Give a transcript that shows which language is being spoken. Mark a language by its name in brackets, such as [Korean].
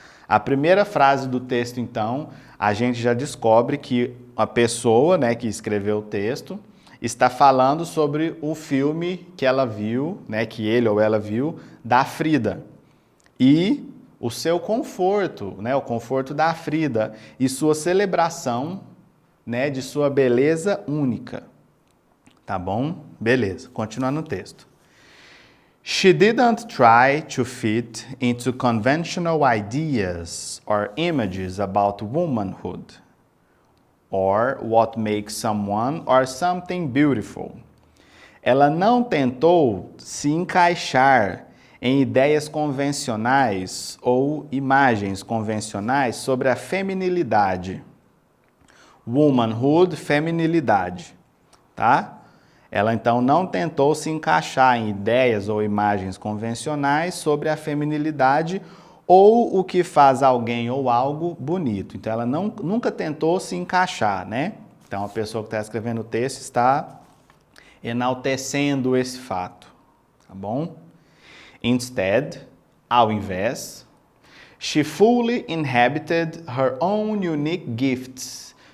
[Portuguese] A primeira frase do texto, então, a gente já descobre que a pessoa, né, que escreveu o texto está falando sobre o filme que ela viu, né, que ele ou ela viu, da Frida. E o seu conforto, né, o conforto da Frida e sua celebração, né, de sua beleza única. Tá bom? Beleza, continuando o texto. [English] She didn't try to fit into conventional ideas or images about womanhood, or what makes someone or something beautiful. [Portuguese] Ela não tentou se encaixar em ideias convencionais ou imagens convencionais sobre a feminilidade. Womanhood, feminilidade, tá? Ela então não tentou se encaixar em ideias ou imagens convencionais sobre a feminilidade ou o que faz alguém ou algo bonito. Então ela nunca tentou se encaixar, né? Então a pessoa que está escrevendo o texto está enaltecendo esse fato, tá bom? [English] Instead, [Portuguese] ao invés, [English] she fully inhabited her own unique gifts.